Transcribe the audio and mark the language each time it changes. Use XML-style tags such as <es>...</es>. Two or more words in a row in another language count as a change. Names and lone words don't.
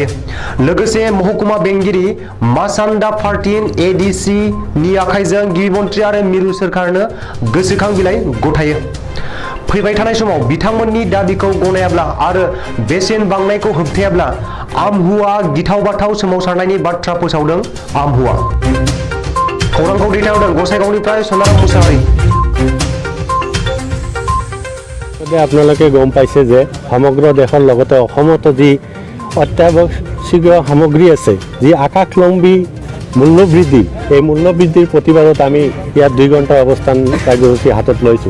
<brx>लोगोसे महकुमा बेंगिरि मासान्दा पार्टिन एडीसी नि आखाइजों गिबि मन्थ्रि आरो मिरु सोरखारनो गोसोखां बिलाइ गथायो। फैबाय थानाय समाव बिथांमोननि दाबिखौ गनायाब्ला आरो बेसेन बांनायखौ होबथायाब्ला आमहुआ गिथाव बाथाव सोमावसारनायनि बाथ्रा फोसावदों आमहुआ। खौरांखौ दैथायहरदों गसाइगावनिफ्राय सनाराम मुसाहारि।</brx> <as>আপোনালোকে গম পাইছে যে সমগ্ৰ দেশৰ লগতে অসমতো যি অত্যাৱশ্যকীয় সামগ্ৰী আছে যি আকাশলম্বী মূল্যবৃদ্ধি এই মূল্যবৃদ্ধিৰ প্ৰতিবাদত আমি ইয়াত 2 ঘণ্টা অৱস্থান কাৰ্যসূচী হাতত লৈছোঁ।</as>